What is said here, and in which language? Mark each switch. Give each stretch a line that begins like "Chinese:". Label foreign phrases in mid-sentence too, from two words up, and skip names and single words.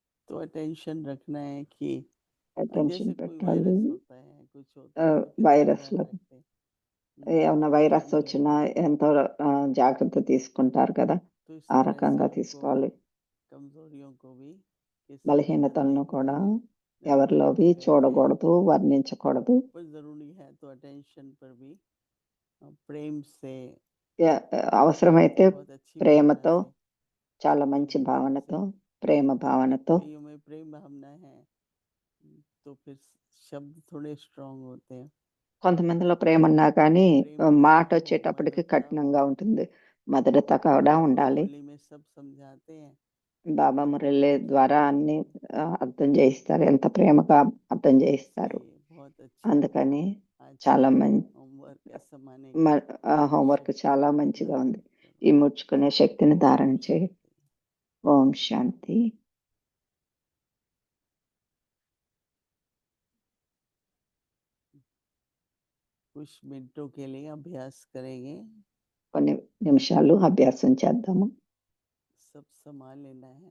Hindi: तो अटेंशन रखना है कि
Telugu: అటెన్షన్
Hindi: जैसे कोई
Telugu: పెట్టాలి.
Hindi: वायरस होता है कुछ होता है तो कितना
Telugu: వైరస్‌లో
Hindi: ध्यान रखते हैं
Telugu: ఏమన్నా
Hindi: कि
Telugu: వైరస్
Hindi: नहीं
Telugu: వచ్చినా
Hindi: लगेगा।
Telugu: ఎంతో జాగ్రత్త తీసుకుంటారు కదా!
Hindi: तो इस
Telugu: ఆ
Hindi: तरह से
Telugu: రకంగా
Hindi: हमको
Telugu: తీసుకోవాలి.
Hindi: कमजोरियों को भी किसी के अंदर
Telugu: బలహీనతలను
Hindi: देखना
Telugu: కూడా
Hindi: नहीं जब हम
Telugu: ఎవరిలోవి
Hindi: लोग कहते हैं
Telugu: చూడకూడదు, వర్ణించకూడదు.
Hindi: पर जरूरी है तो अटेंशन पर भी प्रेम से
Telugu: అవసరమైతే
Hindi: बहुत अच्छी भावना
Telugu: ప్రేమతో,
Hindi: से
Telugu: చాలా మంచి భావనతో, ప్రేమ భావనతో
Hindi: कईयों में प्रेम भावना है तो फिर शब्द थोड़े स्ट्रांग होते हैं
Telugu: కొంతమందిలో ప్రేమున్నా కానీ
Hindi: प्रेम में ना
Telugu: మాట
Hindi: हो
Telugu: వచ్చేటప్పటికి
Hindi: मधुरता हो
Telugu: కఠినంగా ఉంటుంది. మధురత కూడా
Hindi: बाबा
Telugu: ఉండాలి.
Hindi: मुरली में सब समझाते हैं
Telugu: బాబా
Hindi: कितना
Telugu: మురళి
Hindi: मीठा
Telugu: ద్వారా
Hindi: प्रेम
Telugu: అన్ని
Hindi: है
Telugu: అర్థం చేయిస్తారు. ఎంత ప్రేమగా అర్థం చేయిస్తారు.
Hindi: इसलिए बहुत अच्छा
Telugu: అందుకని
Hindi: आज
Telugu: చాలా
Hindi: का
Telugu: మంచి
Hindi: होमवर्क समाने की
Telugu: హోంవర్క్
Hindi: शक्ति
Telugu: చాలా మంచిగా
Hindi: धारण
Telugu: ఉంది.
Hindi: करो
Telugu: ఇముడ్చుకునే శక్తిని ధారణ చేయి.
Hindi: शांति
Telugu: ఓం శాంతి.
Hindi: कुछ मिनटों के लिए अभ्यास करेंगे
Telugu: కొన్ని నిమిషాలు అభ్యాసం చేద్దాము.
Hindi: सब संभाल लेना है